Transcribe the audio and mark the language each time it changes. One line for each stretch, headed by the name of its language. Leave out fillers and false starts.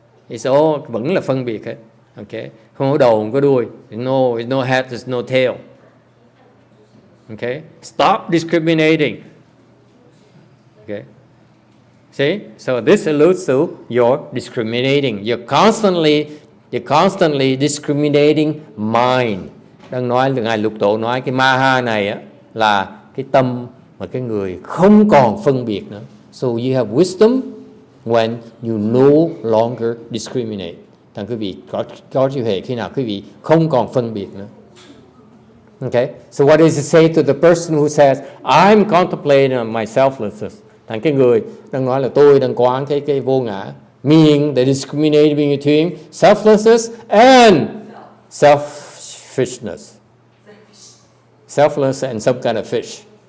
English: It's all
Vietnamese: vẫn là phân biệt hết. Okay? Không có đầu, không có đuôi.
English: It's no head, there's no tail. Okay? Stop discriminating. Okay? See? So this alludes to your discriminating. You're constantly discriminating mind.
Vietnamese: Đang nói, Ngài Lục Tổ nói cái Maha này á, là cái tâm mà cái người không còn phân biệt nữa.
English: So you have wisdom when you no longer discriminate.
Vietnamese: Thằng quý vị có trí huệ khi nào quý vị không còn phân biệt nữa.
English: Okay? So what does it say to the person who says, I'm contemplating on my selflessness?
Vietnamese: Thằng cái người đang nói là tôi đang quán cái vô ngã.
English: Meaning the discriminating between selflessness and selfishness. Selfless and some kind of fish.